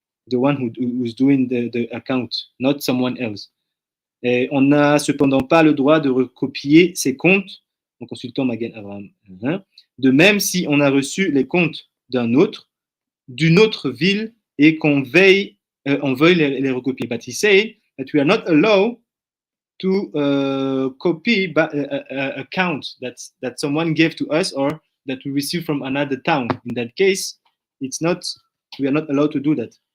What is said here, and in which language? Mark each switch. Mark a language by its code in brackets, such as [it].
[en] The one who's doing the account, not someone else. [fr] Et on n'a cependant pas le droit de recopier ses comptes en consultant Magen Avraham. De même, si on a reçu les comptes d'une autre ville et qu'on veuille les recopier. [en] But he said that we are not allowed to copy account that someone gave to us or that we received from another town. In that case, we are not allowed to do that.